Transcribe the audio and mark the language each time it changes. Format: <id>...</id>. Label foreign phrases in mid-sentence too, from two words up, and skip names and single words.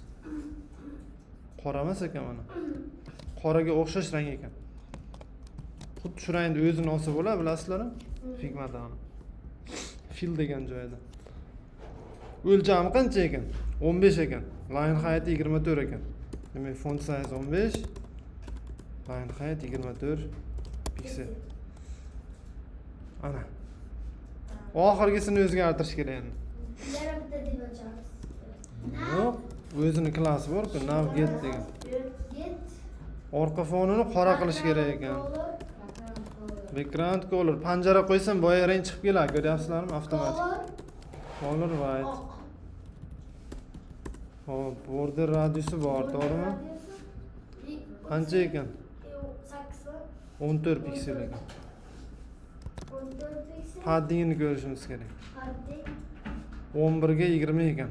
<uz>Qora emas ekan mana. Qoraga o'xshash rang ekan. Xuddi shu rangni o'zini olsa bo'ladi, bilasizlar? Figmatani. Fill degan joyda. O'lchami qancha ekan? 15 ekan.</uz> <en>Line height</en> <uz>24 ekan. Demak,</uz> <en>font size 15, line height 24 piksel.</en> <uz>Ana. Oxirgisini o'zgartirish kerak endi. Yana bitta deb ochamiz. Yo'q, o'zining klassi bor-ku, navget degan. Get. Orqa fonini qora qilish kerak ekan. Color.</uz> <en>Background color.</en> <uz>Panjara qo'ysam boya rang chiqib keladi, ko'ryapsizlarmi? Avtomatik. Color.</uz> <en>Color white.</en> <uz>Oq. Hop,</uz> <en>border radiusi</en> <uz>bor, to'g'rimi? Qancha ekan? 14 piksel ekan. 14 piksel. Paddingini ko'rishimiz kerak. Padding. 11 ga 20 ekan.</uz>